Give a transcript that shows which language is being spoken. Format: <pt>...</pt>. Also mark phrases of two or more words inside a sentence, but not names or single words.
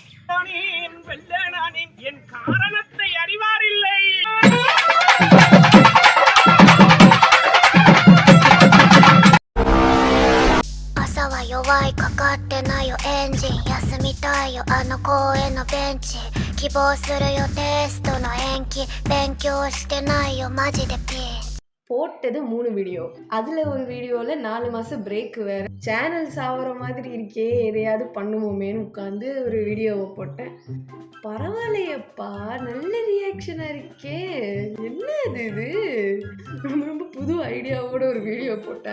<ta>என் காரணத்தை அறிவாரில்லை.</ta> <ja>朝は弱いかかってないよエンジン休みたいよあの公園のベンチ希望するよテストの延期勉強してないよマジでピン</ja> <ta>போட்டது 3 வீடியோ. அதில் ஒரு வீடியோவில் 4 மாதம் பிரேக் வேறு. சேனல் சாவற மாதிரி இருக்கே, எதையாவது பண்ணுவோமேன்னு உட்காந்து ஒரு வீடியோவை போட்டேன். பரவாயில்லையப்பா, நல்ல ரியாக்ஷனாக இருக்கே, என்ன இது ரொம்ப புது ஐடியாவோட ஒரு வீடியோ போட்டேன்.</ta>